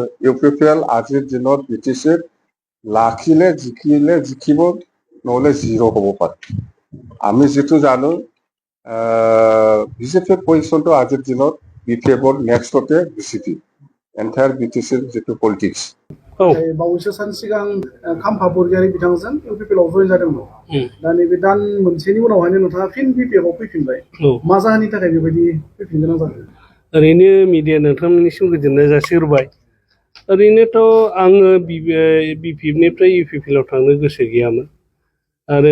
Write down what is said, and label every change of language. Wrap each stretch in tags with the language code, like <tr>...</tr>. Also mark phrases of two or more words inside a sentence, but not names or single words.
<as>UPPL আজিৰ দিনত BTCত জিকিব, নহ'লে 0 হ'ব পাৰে। আমি যিটো জানো BJPৰ পজিশ্যনটো আজিৰ দিনত BPFৰ নেক্সটতে BJP, এণ্টায়াৰ BTCৰ যিটো পলিটিক্স।</as> <brx>बावैसो सान सिगां खाम्फा बरगयारि बिथांजों इउपिपिएल आव जयेन जादोंमोन दा नैबे दान मोनसेनि उनावहायनो नोंथाङा फिन बिपिएफ आव फैफिनबाय मा जाहोननि थाखाय बेबायदि फैफिननो गोनां जादों ओरैनो मिडिया नोंथांमोननिसिम गोजोननाय जासिहरबाय ओरैनोथ' आङो बिपिएफनिफ्राय इउपिपिएल आव थांनो गोसो गैयामोन आरो</brx>